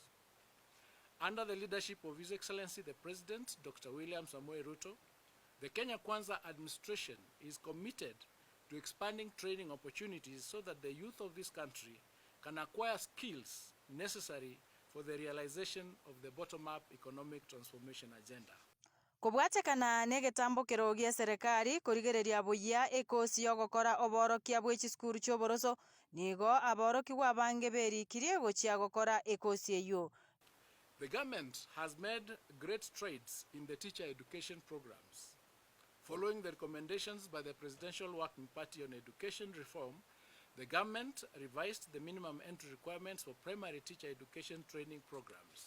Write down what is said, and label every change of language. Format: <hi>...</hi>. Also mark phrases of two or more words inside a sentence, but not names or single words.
<en>Under the leadership of His Excellency the President, Dr. William Samoei Ruto, the Kenya Kwanza administration is committed to expanding training opportunities so that the youth of this country can acquire skills necessary for the realization of the bottom-up economic transformation agenda.</en> <guz>Kubwatekana negetambukiro gia serikali kurigereria buya ekosi yo gokora oborokia bw'echisukuru chioboroso nigo abaorokigwa bange berikirie gochia gokora ekosi eyo.</guz> <en>The government has made great strides in the teacher education programs. Following the recommendations by the Presidential Working Party on Education Reform, the government revised the minimum entry requirements for primary teacher education training programs.</en>